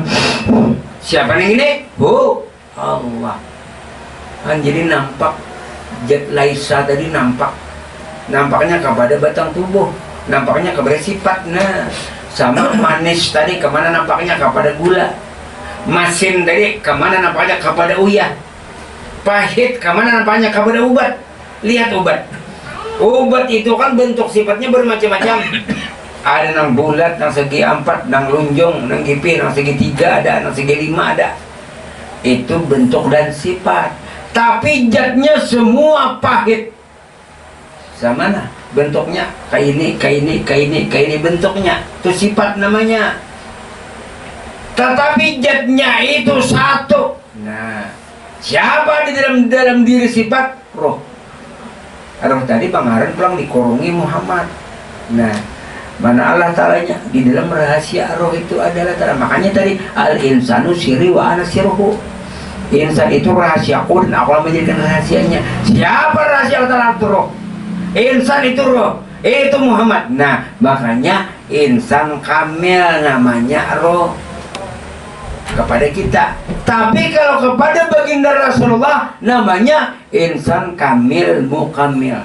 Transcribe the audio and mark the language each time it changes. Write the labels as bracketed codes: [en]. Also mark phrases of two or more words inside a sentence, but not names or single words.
[id] Siapa yang ini? Oh, Allah. Kan jadi nampak Jat Laisa tadi nampak. Nampaknya kepada batang tubuh, nampaknya kepada sifat. Nah, sama manis tadi kemana nampaknya kepada gula. Masin tadi kemana nampaknya kepada uyah. Pahit kemana nampaknya kepada ubat. Lihat ubat. Ubat itu kan bentuk sifatnya bermacam-macam. [bjn] Ada nang bulat, nang segi 4, nang lunjung, nang gipi, nang segi 3 ada, nang segi 5 ada. [id] Itu bentuk dan sifat. Tapi zatnya semua pahit. Sama nah bentuknya kayak ini, kayak ini, kayak ini, kayak ini bentuknya. Itu sifat namanya. Tetapi zatnya itu satu. Nah, siapa di dalam diri sifat? Roh. [bjn] Roh tadi pangaran pulang dikorungi Muhammad. [id] Nah, mana Allah Ta'alanya di dalam rahasia roh itu adalah Ta'ala. Makanya tadi [ar] الإنسان سري وأنا سره. [id] Insan itu rahasia aku dan aku menjadikan rahasianya. Siapa rahasia Allah Ta'ala? Roh. Insan itu roh, itu Muhammad. Nah, makanya [ar] إنسان كامل [id] namanya roh kepada kita. Tapi kalau kepada baginda Rasulullah namanya [ar] إنسان كامل مكمل.